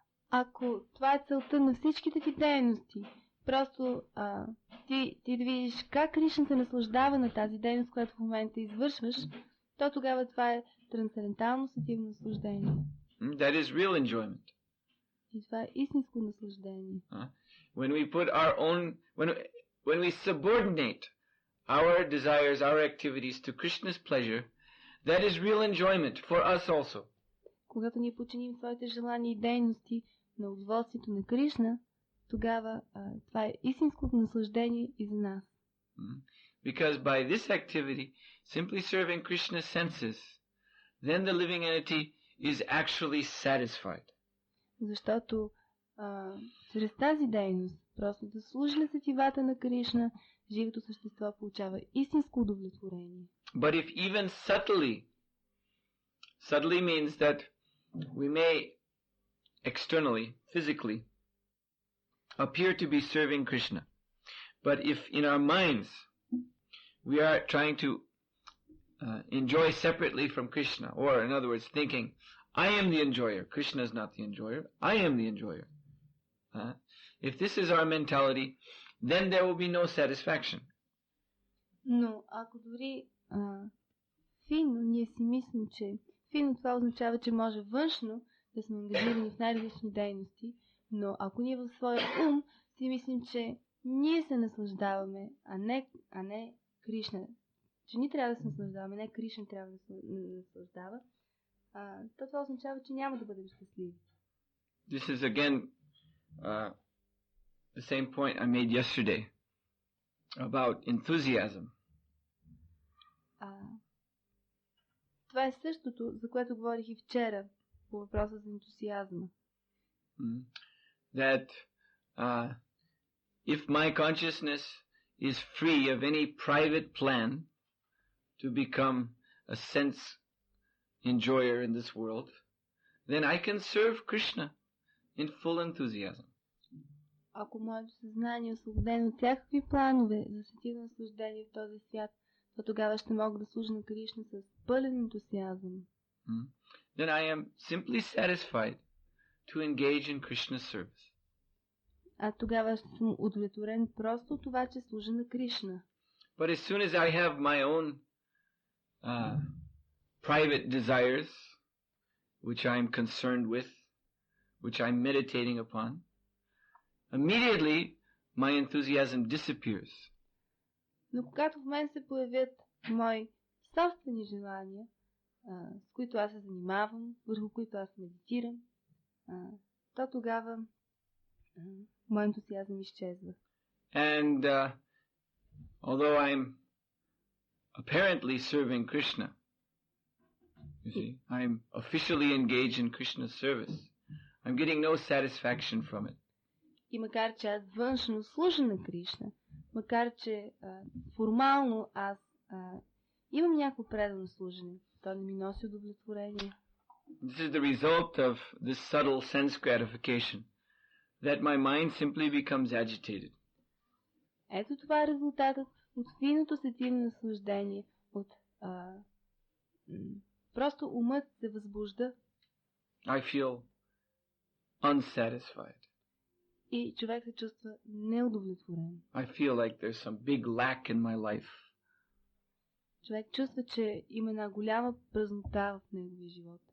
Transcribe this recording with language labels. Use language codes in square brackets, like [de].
[bg] Ако това е целта на всичките ти дейности, просто ти да видиш как Кришна се наслаждава на тази дейност, която в момента извършваш, то тогава това е трансцендентално сетивно наслаждение. [en] That is real enjoyment. [bg] И това е истинско наслаждение. [en] When we put our own, when we subordinate our desires, our activities to Krishna's pleasure, that is real enjoyment for us also. [bg] Когато ние подчиним своите желания и дейности на удоволствието на Кришна, тогава това е истинското наслаждение и за нас. [en] Because by this activity, simply serving Krishna's senses, then the living entity is actually satisfied. [bg] Защото чрез тази дейност, просто да служи на сетивата на Кришна, живото същество получава истинско удовлетворение. [en] But if even subtly means that we may externally, physically, appear to be serving Krishna. But if in our minds we are trying to enjoy separately from Krishna, or in other words thinking, I am the enjoyer, Krishna is not the enjoyer, I am the enjoyer. If this is our mentality, then there will be no satisfaction. [bg] Но ако дори финно ние си мислим, че финно това означава, че може външно да сме ангажирани в най-различни дейности, но ако ние в своя ум си мислим, че ние се наслаждаваме, а не Кришна, че ние трябва да се наслаждаваме, не Кришна трябва да се наслаждава, то това означава, че няма да бъдем щастливи. [en] This is again the same point I made yesterday about enthusiasm. [bg] Това е същото, за което говорих и вчера по въпроса за ентусиазма. [en] That if my consciousness is free of any private plan to become a sense enjoyer in this world, then I can serve Krishna in full enthusiasm. [bg] Ако моето съзнание е освободено от всякакви планове за сетивно наслаждение в този свят, то тогава ще мога да служа на Кришна с пълен ентусиазъм. [en] Then I am simply satisfied to engage in Krishna's service. [bg] А тогава ще съм удовлетворен просто от това, че служа на Кришна. [en] But as soon as I have my own private desires, which I am concerned with, which I'm meditating upon, immediately my enthusiasm disappears. [bg] Но когато в мен се появят мои собствени желания, с които аз се занимавам, върху които аз медитирам, то тогава моят ентусиазъм изчезва. [en] And although I'm apparently serving Krishna, you see, I'm officially engaged in Krishna's service, I'm getting no satisfaction from it. [bg] И макар че аз външно служа на Кришна, макар че формално аз имам някакво предано служене, то не ми носи удовлетворение. [en] This is the result of this subtle sense gratification, that my mind simply becomes agitated. [bg] Ето това е резултатът от финото сетивно наслаждение, от просто умът се възбужда. [en] I feel unsatisfied. [bg] И човек се чувства неудовлетворен. [en] I feel like there's some big lack in my life. [bg] Човек чувства, че има една голяма празнота в неговия живот.